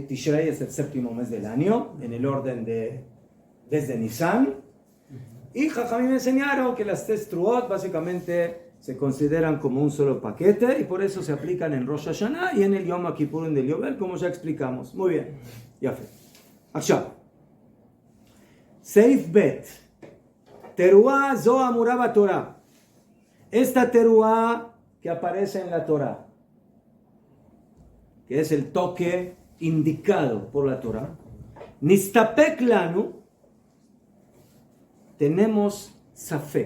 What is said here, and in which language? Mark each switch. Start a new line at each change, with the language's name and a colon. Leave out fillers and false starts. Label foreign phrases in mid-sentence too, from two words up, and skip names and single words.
Spanish: Tishrei es el 7º mes del año, en el orden desde Nisan. Y Jajamim me enseñaron que las 3 teruot básicamente se consideran como un solo paquete y por eso se aplican en Rosh Hashanah y en el Yom Kippur del Yobel, como ya explicamos. Muy bien. Ya fue.
Hebrew: עכשיו. סעיף ב. תרועה זו אמורה בתורה.
Spanish: Esta teruá que aparece en la Torah, que es el toque indicado por la Torah,
Hebrew: נסתפק לנו,
Spanish: tenemos safek.